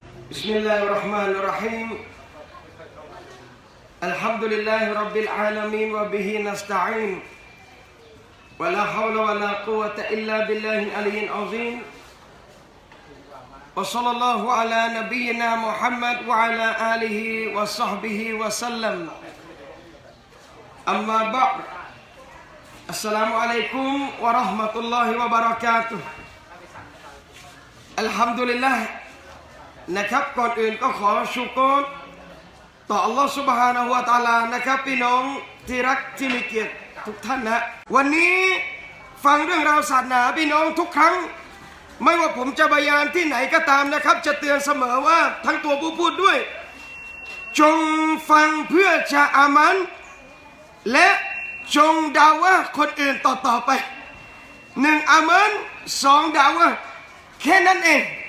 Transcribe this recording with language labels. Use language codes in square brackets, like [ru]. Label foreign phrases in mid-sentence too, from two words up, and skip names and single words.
[ar] بسم الله الرحمن الرحيم الحمد لله رب العالمين وبه نستعين ولا حول ولا قوة إلا بالله العلي العظيم وصلى الله على نبينا محمد وعلى آله وصحبه وسلم أما بعد السلام عليكم ورحمة الله وبركاته الحمد لله [th] นะครับก่อนอื่นก็ขอชุกรต่ออัลลอฮฺ [ar] سبحانه وتعالى [th] นะครับพี่น้อง ที่รักที่มีเกียรติทุกท่านนะวันนี้ฟังเรื่องราวศาสนาพี่น้องทุกครั้งไม่ว่าผมจะบรรยายที่ไหนก็ตามนะครับจะเตือนเสมอว่าทั้งตัวผู้พูดด้วยจงฟังเพื่อจะอามันและจงดาวะคนอื่นต่อไปหนึ่งอามันสองดาวะแค่นั้นเอง